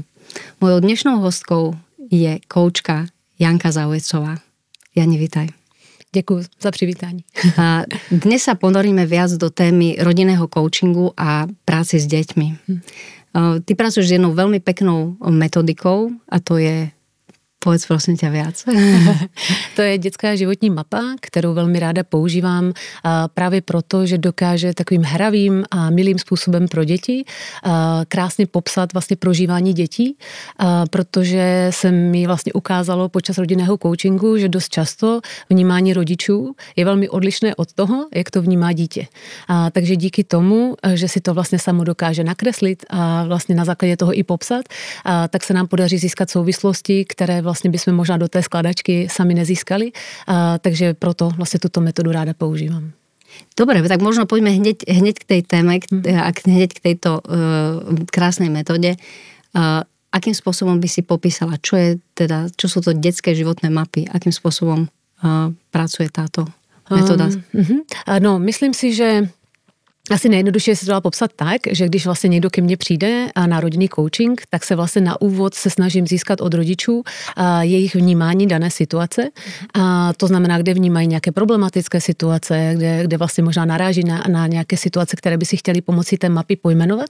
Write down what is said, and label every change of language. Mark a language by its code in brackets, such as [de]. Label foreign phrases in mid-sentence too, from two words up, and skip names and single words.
[sk] Mojou dnešnou hostkou je koučka Janka Zaujecová. Jani, vítaj. Ďakujem za privítanie. Dnes sa ponoríme viac do témy rodinného coachingu a práci s deťmi. Ty pracuješ s jednou veľmi peknou metodikou a to je, povedz prosím ťa viac. [cs] To je dětská životní mapa, kterou velmi ráda používám právě proto, že dokáže takovým hravým a milým způsobem pro děti krásně popsat vlastně prožívání dětí, protože se mi vlastně ukázalo počas rodinného coachingu, že dost často vnímání rodičů je velmi odlišné od toho, jak to vnímá dítě. Takže díky tomu, že si to vlastně samo dokáže nakreslit a vlastně na základě toho i popsat, tak se nám podaří získat souvislosti, které vlastně bychom možná do té skladačky sami nezískali, takže proto vlastně tuto metodu ráda používám. [sk] Dobre, tak možno poďme hneď k tej téme, hneď k tejto krásnej metóde. Akým spôsobom by si popísala, čo sú to detské životné mapy, akým spôsobom pracuje táto metóda? [cs] No, myslím si, že asi nejjednodušeji se to dá popsat tak, že když vlastně někdo ke mně přijde na rodinný coaching, tak se vlastně na úvod se snažím získat od rodičů jejich vnímání dané situace. To znamená, kde vnímají nějaké problematické situace, kde vlastně možná naráží na nějaké situace, které by si chtěli pomocí té mapy pojmenovat.